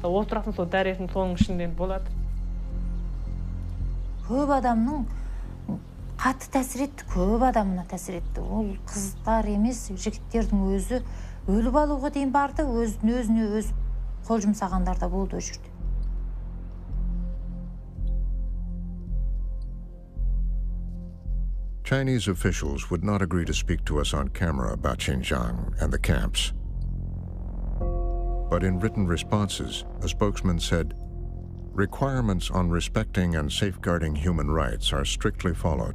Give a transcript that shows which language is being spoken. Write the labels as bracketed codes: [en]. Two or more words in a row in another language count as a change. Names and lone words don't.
[kk] Қалған уақытта отырасың, сол дәресің соның ішінде болады. көп адамның қатты тәсір етті, көп адамына тәсір етті. Ол қыздар емес, жігіттердің өзі өліп алуға дейін барды, өзіне өз қол жұмсағандар да болды ол жерде. [en] Chinese officials would not agree to speak to us on camera about Xinjiang and the camps. But in written responses, a spokesman said, requirements on respecting and safeguarding human rights are strictly followed.